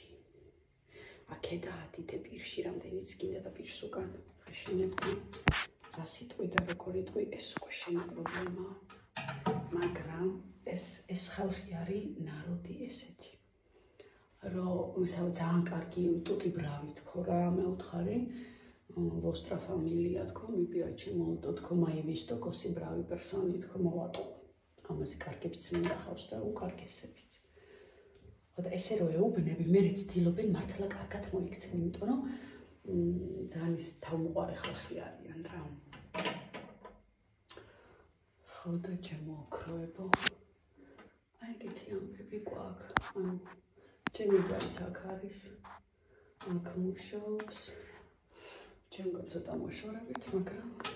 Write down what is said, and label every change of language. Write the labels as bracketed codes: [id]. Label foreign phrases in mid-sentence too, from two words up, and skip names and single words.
[ka] აქედა ადიდე პირში რამდენიც გინდა და პირს უკან ხეშინებდი რა სიტყვი და როგორი ტყვი ეს უკვე შენი პრობლემაა მაგრამ ეს ხალხი არის ნაროდი ესეთი რომ ძალიან კარგი [it] tutti bravi [ka] თქო რა მე ვთხარი [it] vostra familia [ka] თქო [it] mi piace molto [ka] თქო [it] mai visto così bravi persone [ka] თქო მოვატყო ამაზე კარგებიც მინახავს და უკარგესებიც და ესე რომ ეუბნები მე ცდილობენ მართლა კარგად მოიქცენ იმიტომ რომ ძალიან ის თავმოყარე ხალხი არიან რა ხო და ჩემო ოქროებო აი ეგეთი ამბები გვაქვს ანუ ჩემი ძალიც აქ არის აქ მუშაობს ჩემგან ცოტა მოშორებით მაგრამ